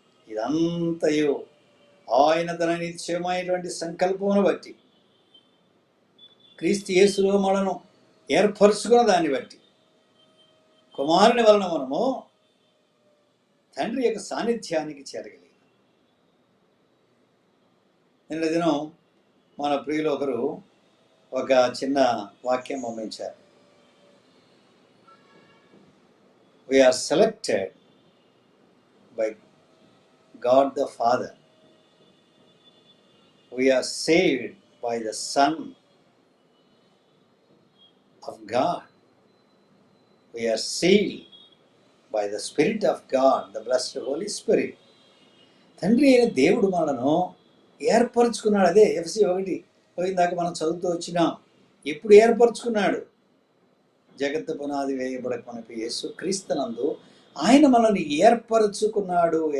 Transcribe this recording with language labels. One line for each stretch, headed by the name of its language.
Telugu: ఇదంతయు ఆయన తన నిత్యమైనటువంటి సంకల్పమును బట్టి, క్రీస్తు యేసులో మనను ఏర్పరచుకున్న దాన్ని బట్టి, కుమారుని వలన మనము తండ్రి యొక్క సాన్నిధ్యానికి చేరగలిగాం. నిన్న దినం మన ప్రియులు ఒకరు ఒక చిన్న వాక్యం పంపించారు.
English: We are selected by God the Father. We are saved by the Son of God. We are sealed by the Spirit of God, the blessed Holy Spirit.
Telugu: తండ్రి అయిన దేవుడు మనను ఏర్పరచుకున్నాడు. అదే ఎఫెసీ 1 దాకా మనం చదువుతూ వచ్చినాం. ఎప్పుడు ఏర్పరచుకున్నాడు? జగత్తు పునాది వేయబడక మనకు యేసు క్రీస్తునందు ఆయన మనల్ని ఏర్పరచుకున్నాడు.